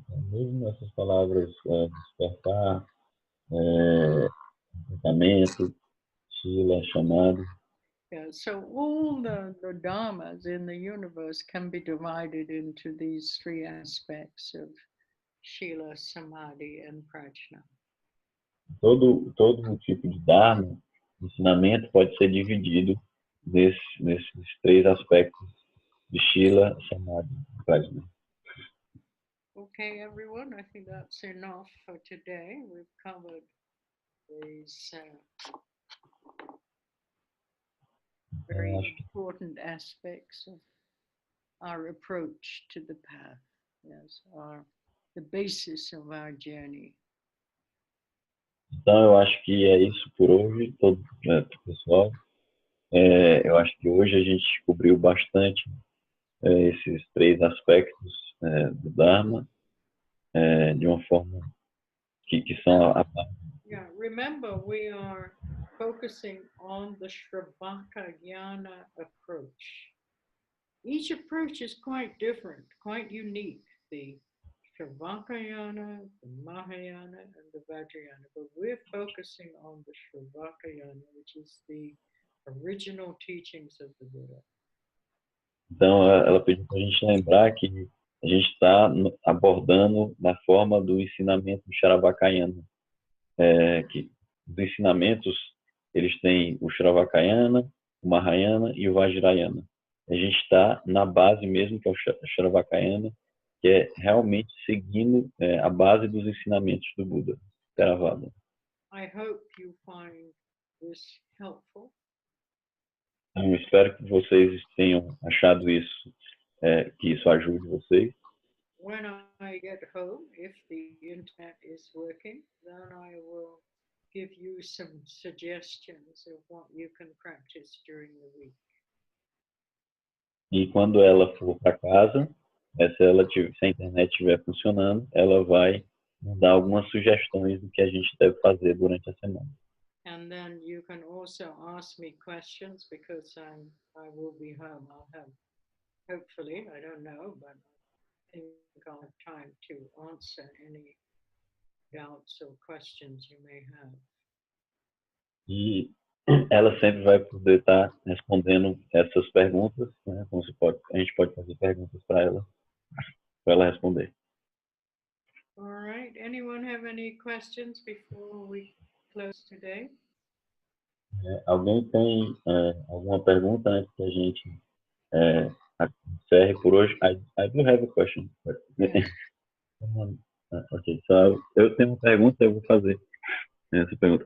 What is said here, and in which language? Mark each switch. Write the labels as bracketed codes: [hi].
[pt] Mesmo essas palavras, despertar, ensinamento, Shila, Samadhi. [en] Yeah, so all the dharmas in the universe can be divided into these three aspects of Shila, Samadhi, and Prajna. [pt] Todo tipo de Dharma, ensinamento pode ser dividido nesses três aspectos de Shila, Samadhi e Prajna. [en] Okay, everyone, I think that's enough for today. We've covered these very important aspects of our approach to the path. Yes, the basis of our journey. [pt] Então, eu acho que é isso por hoje, pessoal. Eu acho que hoje a gente cobriu bastante esses três aspectos do Dharma de uma forma que são [en] Yeah, remember we are focusing on the Shravakayana approach. Each approach is quite different, quite unique. The Shravakayana, the Mahayana, and the Vajrayana. But we're focusing on the Shravakayana, which is the original teachings of the Buddha. [pt] Então, ela pediu para a gente lembrar que a gente está abordando na forma do ensinamento Sharavakayana. Que os ensinamentos, eles têm o Sharavakayana, o Mahayana e o Vajrayana. A gente está na base mesmo, que é o Sharavakayana, que é realmente seguindo a base dos ensinamentos do Buda, Theravada. [en] I hope you find this helpful. [pt] Eu espero que vocês tenham achado isso, que isso ajude vocês. [en] When I get home, if the internet is working, then I will give you some suggestions of what you can practice during the week. [pt] E quando ela for para casa, se a internet estiver funcionando, ela vai nos dar algumas sugestões do que a gente deve fazer durante a semana. [en] And then you can also ask me questions because I will be home. I'll have, hopefully, I don't know, but I think I'll have time to answer any doubts or questions you may have. [pt] E ela sempre vai poder estar respondendo essas perguntas, né? Então a gente pode fazer perguntas para ela responder. [en] All right. Anyone have any questions before we close today? [pt] Alguém tem alguma pergunta antes que a gente encerre por hoje? [en] I do have a question. Yeah. Okay, so [pt] eu tenho uma pergunta, eu vou fazer essa pergunta.